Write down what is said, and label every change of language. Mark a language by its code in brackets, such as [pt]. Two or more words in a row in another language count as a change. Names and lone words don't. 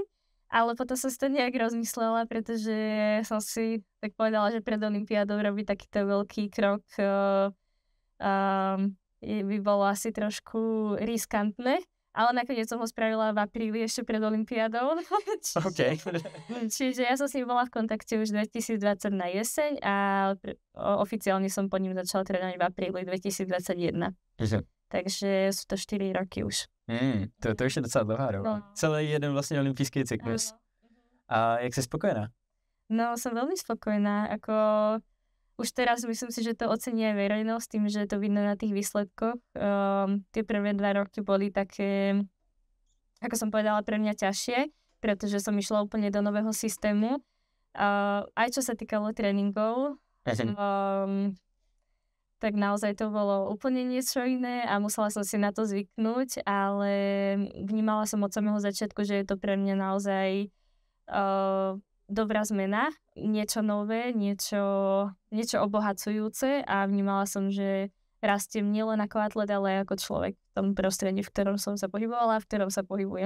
[sk] Ale potom som si to nejak rozmyslela, pretože som si tak povedala, že pred olympiádou robiť takýto veľký krok by bolo asi trošku riskantné. Ale nakoniec som ho spravila v apríli ešte pred olympiádou. Okay. Čiže ja som s ním bola v kontakte už 2020 na jeseň a oficiálne som po ním začala trénovať v apríli 2021. Takže sú to 4 roky už. [cs] To už je docela dlouhá doba. No. Celý jeden vlastně olympijský cyklus. A jak jsi spokojená? No, [sk] som veľmi spokojná. Ako už teraz myslím si, že to ocení aj verejnosť tým, že to vidno na tých výsledkoch. Tie prvé 2 roky boli také, ako som povedala, pre mňa ťažšie, pretože som išla úplne do nového systému. Aj čo sa týkalo tréningov, tak naozaj to bolo úplne niečo iné a musela som si na to zvyknúť, ale vnímala som od samého začiatku, že je to pre mňa naozaj dobrá zmena, niečo nové, niečo obohacujúce a vnímala som, že rastiem nielen ako atlet, ale aj ako človek v tom prostredí, v ktorom som sa pohybovala a v ktorom sa pohybujem.